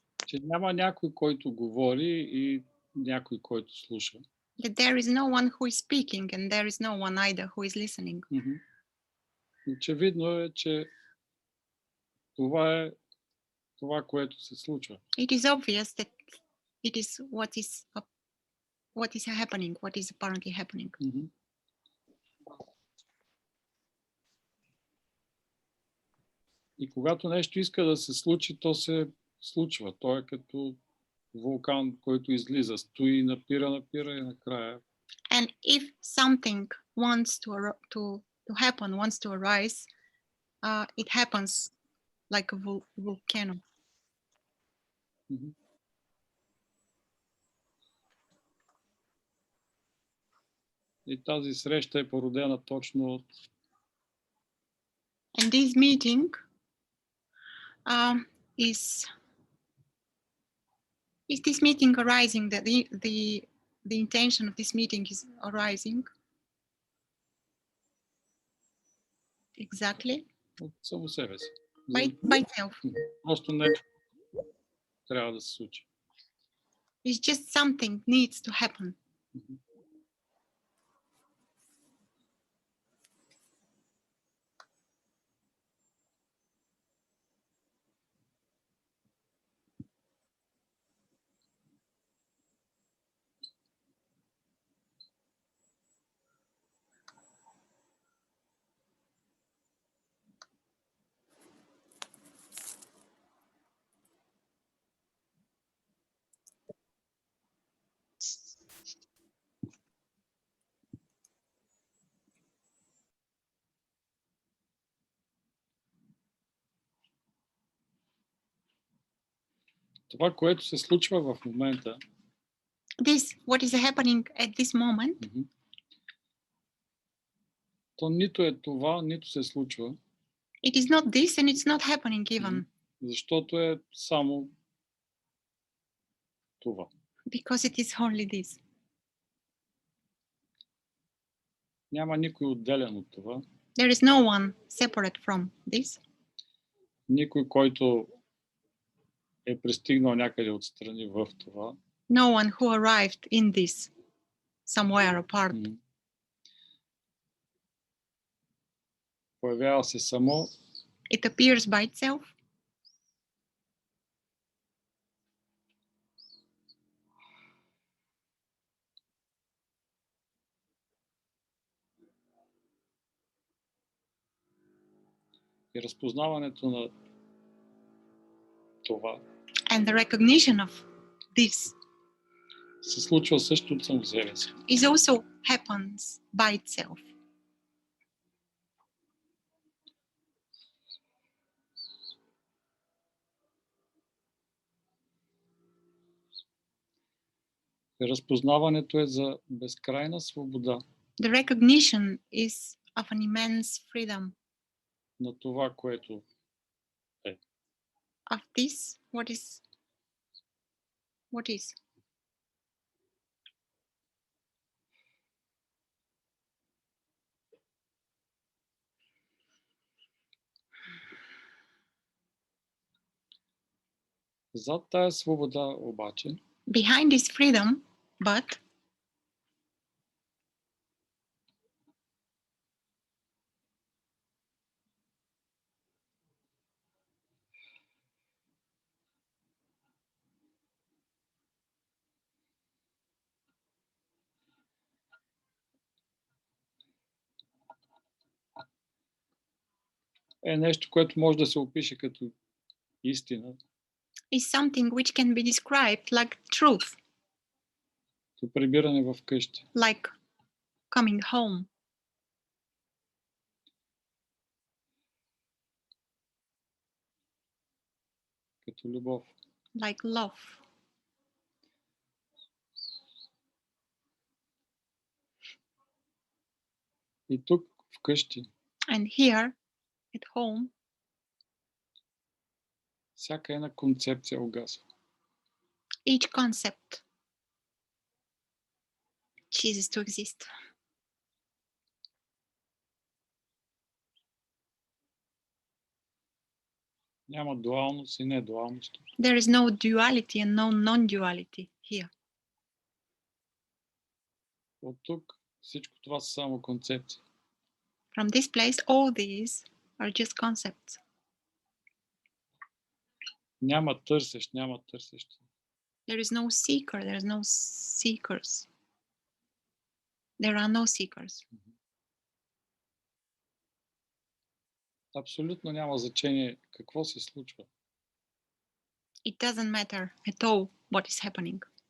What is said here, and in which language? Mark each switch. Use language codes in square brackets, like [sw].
[bg] че няма някой, който говори и някой, който слуша. [en] that there is no one who is speaking and there is no one either who is listening. [bg] Очевидно е, че това е това, което се случва. [en] It is obvious that it is what is happening, what is apparently happening. [bg] И когато нещо иска да се случи, то се случва. То е като вулкан, който излиза, стои, напира и накрая. [en] And if something wants to happen, wants to arise, it happens like a volcano. [bg] И тази среща е породена точно от... [en] And this meeting is this meeting arising, that the intention of this meeting is arising? Exactly. [bg] От само себе си. [en] By itself. [bg] Просто не трябва да се случи. [en] It's just something needs to happen. [bg] Това, което се случва в момента, [en] what is happening at this moment, [bg] то нито е това, нито се случва. [en] It is not this and it's not happening even. [bg] Защото е само това. [en] Because it is only this. [bg] Няма никой отделен от това. [en] There is no one separate from this. [bg] Никой, който е пристигнал някъде отстрани в това. [en] No one who arrived in this somewhere apart. [bg] Появява се само. [en] It appears by itself. [bg] И разпознаването на това [en] And the recognition of this [bg] се случва също от само себе си. [en] is also happens by itself. [bg] И разпознаването е за безкрайна свобода. [en] The recognition is of an immense freedom. [bg] На това, което е. [en] Of this, what is? [bg] Зад тая свобода обаче [en] Behind this freedom, but [bg] е нещо, което може да се опише като истина. [en] is something which can be described like truth, [bg] Като прибиране в къщи. [en] like coming home, [bg] Като любов. [en] like love. [bg] И тук вкъщи [en] And here at home, [bg] всяка една концепция угасва. [en] each concept ceases to exist. [bg] Няма дуалност и недуалност. [en] There is no duality and no non-duality here. [bg] От тук всичко това са само концепции. [en] From this place, all these are just concepts. [bg] Няма търсещ, няма търсещи. [en] There is no seeker, there is no seekers. There are no seekers. [bg] Абсолютно няма значение какво се случва. [en] It doesn't matter at all what is happening.